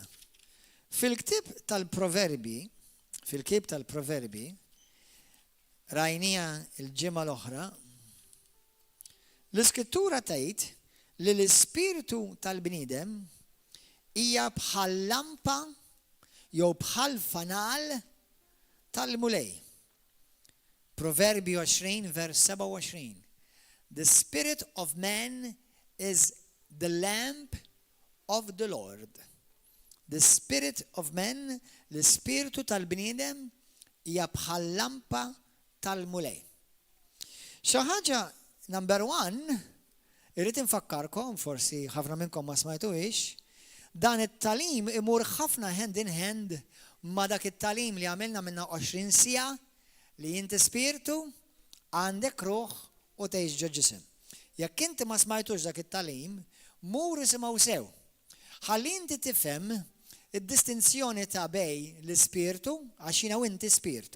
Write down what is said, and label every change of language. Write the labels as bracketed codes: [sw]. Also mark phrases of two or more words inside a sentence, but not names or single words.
[mt] Fil-ktib tal-Proverbi, rajnija il-ġimgħa l-oħra, l-Iskrittura tgħid li l-Ispirtu tal-bniedem hija bħal lampa jew bħal fanal tal-mulej. Proverbi 20 vers 27. [en] The spirit of man is the lamp of the Lord. The spirit of man, [mt] l-Ispirtu tal-bniedem hija bħal lampa tal-mulej. Xi ħaġa number 1, irrid infakkarkom, forsi ħafna minnkom ma smajtuhiex, dan it-talim imur ħafna [en] hand in hand [mt] ma dak it-talim li għamilna minna 20 sija li inti spiritu għandek ruħ u tgħix ġo ġisem. Jekk inti ma smajtux dak it-talim, mur isimgħu sew. Ħalli inti tifhem id-distinzjoni ta' bej l-ispirtu għax jiena u inti spiritu.